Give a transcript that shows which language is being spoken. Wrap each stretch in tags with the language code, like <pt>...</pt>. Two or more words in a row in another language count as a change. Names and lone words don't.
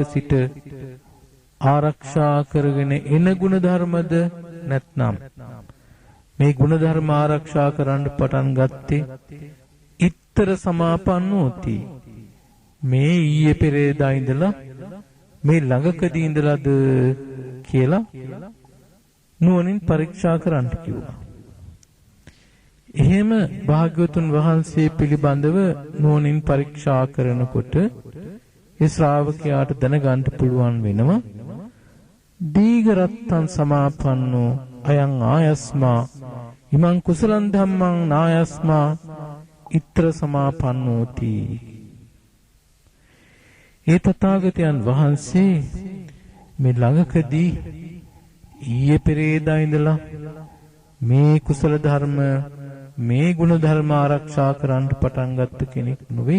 <si>සිට ආරක්ෂා කරගෙන එන ගුණ ධර්මද නැත්නම් මේ ගුණ ධර්ම ආරක්ෂා කරන්න පටන් ගත්තේ</si> <pi>ඉත්තර සමාපන්නෝති</pi> <si>මේ ඊයේ පෙරේදා ඉඳලා මේ ළඟකදී ඉඳලාද කියලා නුවණින් පරීක්ෂා කරන්න කිව්වා. එහෙම භාග්‍යවතුන් වහන්සේ පිළිබඳව නුවණින් පරීක්ෂා කරනකොට ඒ ශ්‍රාවකයාට දැනගන්න පුළුවන් වෙනවා</si> <pi>දීඝරත්තං සමාපන්නෝ අයං ආයස්මා ඉමං කුසලං ධම්මං නායස්මා ඉත්‍ර සමාපන්නෝති.</pi> <si>ඒ තථාගතයන් වහන්සේ මේ ළඟකදී ඊයේ පෙරේදා ඉඳලා මේ කුසල ධර්ම මේ ගුණ ධර්ම ආරක්ෂා කරන්න පටන් ගත්ත කෙනෙක් නෙවෙයි.</si>